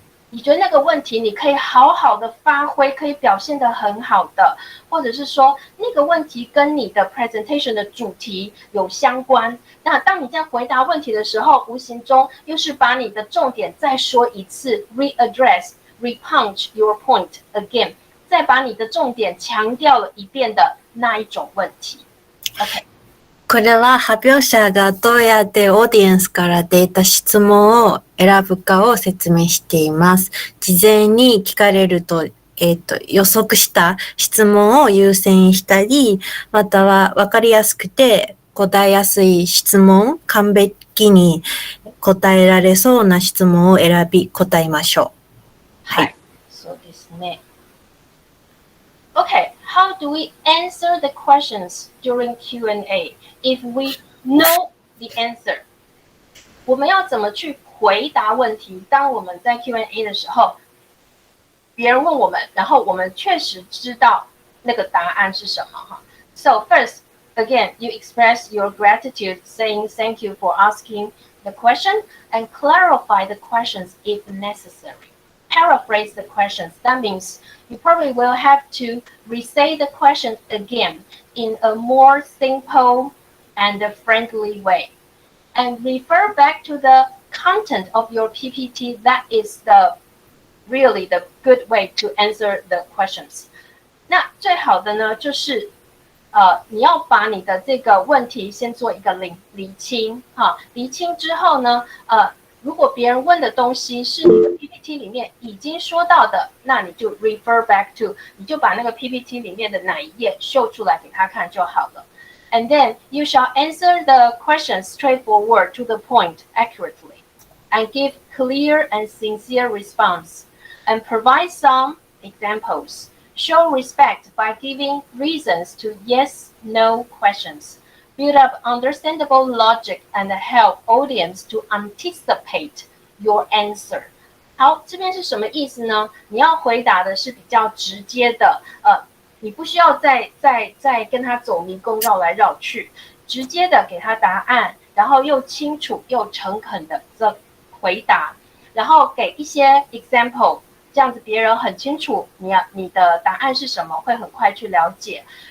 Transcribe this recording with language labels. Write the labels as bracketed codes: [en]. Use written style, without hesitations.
[zh] 你觉得那个问题你可以好好的发挥，可以表现得很好的，或者是说那个问题跟你的 presentation 的主题有相关。那当你在回答问题的时候，无形中又是把你的重点再说一次 ， readdress, repunch your point again，再把你的重点强调了一遍的那一种问题。 OK。 [ja] これは発表者がどうやってオーディエンスから出た質問を選ぶかを説明しています。事前に聞かれると予測した質問を優先したり、または分かりやすくて答えやすい質問、完璧に答えられそうな質問を選び答えましょう。はい。そうですね。 [en] Okay, how do we answer the questions during Q&A if we know the answer? [zh] 我们要怎么去回答问题？当我们在 Q&A 的时候，别人问我们，然后我们确实知道那个答案是什么哈。 [en] So first, again, you express your gratitude, saying thank you for asking the question and clarify the questions if necessary. Paraphrase the questions. That means you probably will have to re-say the question again in a more simple and friendly way. And refer back to the content of your PPT. That is really the good way to answer the questions. [zh] 那最好的呢，就是你要把你的这个问题先做一个厘清哈，厘清之后呢，如果别人问的东西是你的 PPT 里面已经说到的，那你就 refer back to，你就把那个 PPT 里面的哪一页秀出来给他看就好了。 [en] And then you shall answer the questions straightforward to the point accurately, and give clear and sincere response, and provide some examples. Show respect by giving reasons to yes/no questions. Build up understandable logic and help audience to anticipate your answer. [zh] 好，这边是什么意思呢？你要回答的是比较直接的，你不需要再跟他走迷宫绕来绕去，直接的给他答案，然后又清楚又诚恳的这回答，然后给一些 example， 这样子别人很清楚你的答案是什么，会很快去了解。